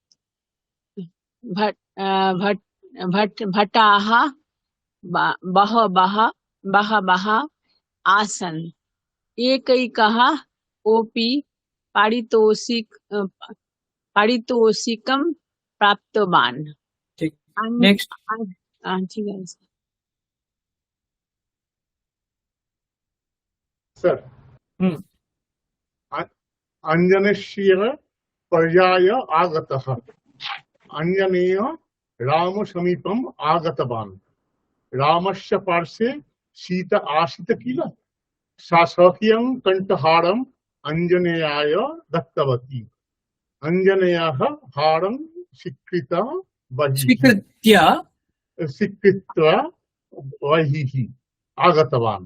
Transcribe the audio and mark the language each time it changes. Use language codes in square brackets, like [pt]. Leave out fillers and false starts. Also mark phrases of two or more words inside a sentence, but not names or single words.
[sa] भटाः बहवः आसन्, एकैकः कोऽपि पारितोषिकं प्राप्तवान्। [bn] ঠিক। নেক্সট। ঠিক আছে স্যার। [sa] अंजनेयस्य पर्याय आगतः, अंजनेय राम समीपम् आगतवान्, रामस्य पार्श्वे सीता आसीत् किल, सा सख्यं कण्ठहारम् अंजनेयाय दत्तवती, अंजनेयः हारं स्वीकृत्य बहिः आगतवान्।